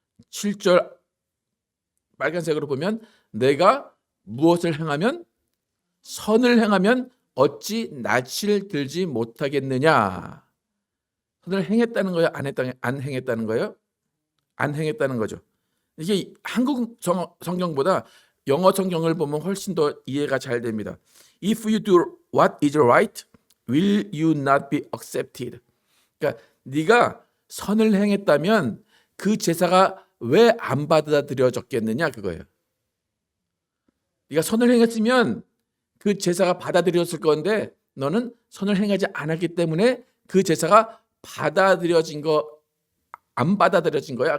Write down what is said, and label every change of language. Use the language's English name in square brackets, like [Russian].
[Korean] 7절 빨간색으로 보면 내가 무엇을 행하면 선을 행하면 어찌 낯을 들지 못하겠느냐. 선을 행했다는 거예요? 안 행했다는 거예요? 안 행했다는 거죠. 이게 한국 성경보다 영어 성경을 보면 훨씬 더 이해가 잘 됩니다. [English] If you do what is right, will you not be accepted? [Korean] 그러니까 네가 선을 행했다면 그 제사가 왜 안 받아들여졌겠느냐 그거예요. 네가 선을 행했으면 그 제사가 받아들여졌을 건데 너는 선을 행하지 않았기 때문에 그 제사가 받아들여진 거 안 받아들여진 거야.